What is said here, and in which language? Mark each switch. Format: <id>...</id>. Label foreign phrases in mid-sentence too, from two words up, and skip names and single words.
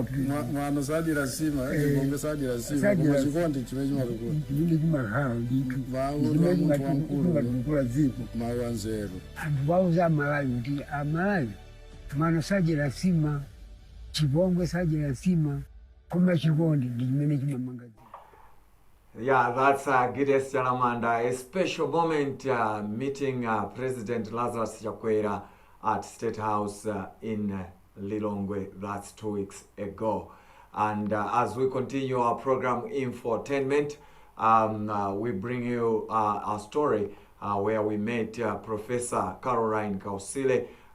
<ny>mwana sajira sima chipongwe sajira sima kuba chikondi chimeji matukula chimene chimakhala nditu kumatukula ziko mawanzeru anthu wauza amalawi kuti amalawi mwana sajira sima chipongwe sajira sima kuba chikondi ndimene chimamanga ziko.</ny> <en>Yeah, that's Gideon Chalamanda, a special moment meeting President Lazarus Chakwera at State House in Lilongwe. That's 2 weeks ago. And as we continue our program Infotainment, we bring you a story where we met Professor Caroline Kausile.</en>